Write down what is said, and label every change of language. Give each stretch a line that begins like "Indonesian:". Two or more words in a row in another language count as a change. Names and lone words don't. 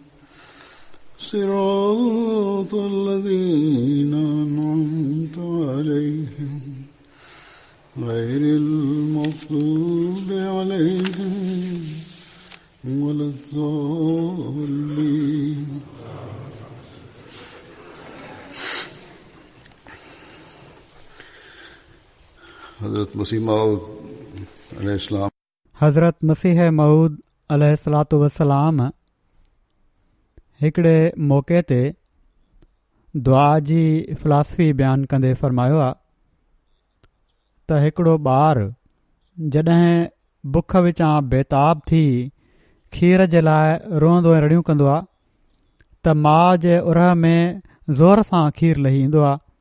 Arabic: صراط الذين أنعمت عليهم غير المغضوب عليهم ولا الضالين.
Sindhi: हज़रत मसीह मऊद अलैहिस्सलाम हज़रत मसीह मऊद अलैहिस्सलातु वस्सलाम हिकिड़े मौक़े ते दुआ जी फ़िलासफ़ी बयानु कंदे फ़रमायो आहे त हिकिड़ो ॿारु जॾहिं बुख विचां बेताब थी खीर जे लाइ रोअंदो ऐं रड़ियूं कंदो आहे त माउ जे उरह में ज़ोर सां खीर लही ईंदो आहे।